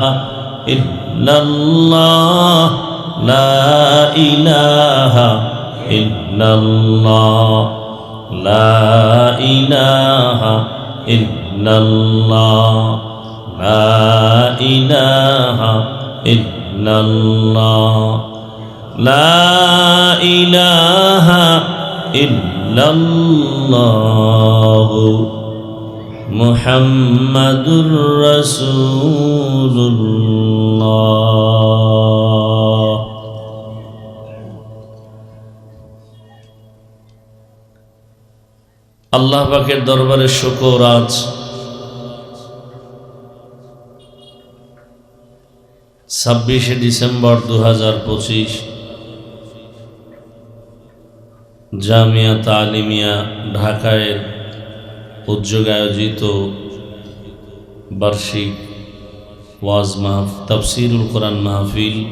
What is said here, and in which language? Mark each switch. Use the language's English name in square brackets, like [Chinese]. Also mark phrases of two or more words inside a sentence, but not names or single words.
[Arabic] الا اللہ، لا الہ الا اللہ، لا الہ الا اللہ، لا الہ الا اللہ، لا الہ الا اللہ. محمد رسول اللہ. [Bangla] আল্লাহ পাকের দরবারে শুকর, আজ 26শে ডিসেম্বর 2025 জামিয়া তালিমিয়া ঢাকায় উদ্যোগে আয়োজিত বার্ষিক ওয়াজ মাহফিল, তাফসীরুল কোরআন মাহফিল